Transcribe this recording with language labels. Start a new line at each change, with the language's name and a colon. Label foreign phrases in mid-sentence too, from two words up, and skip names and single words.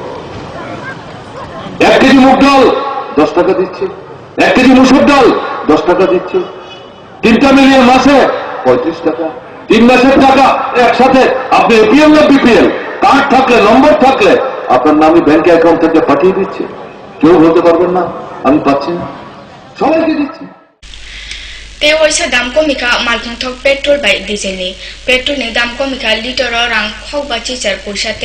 Bangla: 1 কেজি মুগ ডাল 10 টাকা দিচ্ছি, 1 কেজি মুসুর ডাল 10 টাকা দিচ্ছি। 3টা মিলিয়ে মাসে 35 টাকা, 3 মাসের টাকা একসাথে। আপনি এপিএল না বিপিএল কার্ড থাকলে, নম্বর থাকলে আপনার নামে ব্যাংকে অ্যাকাউন্ট থেকে পাঠিয়ে দিচ্ছে। কেউ বলতে পারবেন না আমি পাচ্ছি না, সবাইকে দিচ্ছি।
Kok Borok: ते वैसा दाम कमिका मालथंथक पेट्रोल बाय डिजेल नि पेट्रोल नि दाम कमिका लिटर रां खौबा चिचार पैसा ते